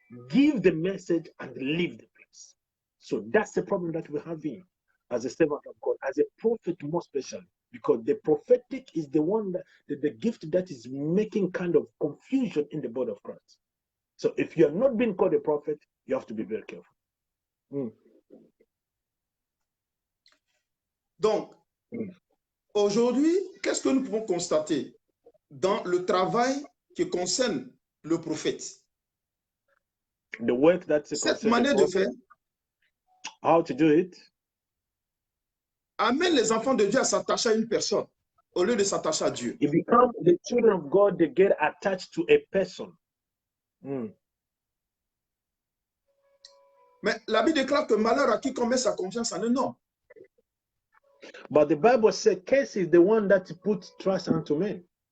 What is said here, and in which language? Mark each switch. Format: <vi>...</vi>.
<en>Give the message and leave the place. So that's the problem that we have in as a servant of God, as a prophet more especially, because the prophetic is the one that the gift that is making kind of confusion in the body of Christ. So if you are not being called a prophet, you have to be very careful.</en> <fr>Donc, aujourd'hui, qu'est-ce que nous pouvons constater dans le travail qui concerne le prophète?</fr> <en>The work that's</en> <fr>cette manière de faire,</fr> <en>how to do it,</en> <fr>amène les enfants de Dieu à s'attacher à une personne au lieu de s'attacher à Dieu.</fr> <en>It becomes the children of God, they get attached to a person.</en> <fr>Mais la Bible déclare que malheur à qui met sa confiance en un homme.</fr> <en>But the Bible says, "Curse is the one that puts trust unto men."</en>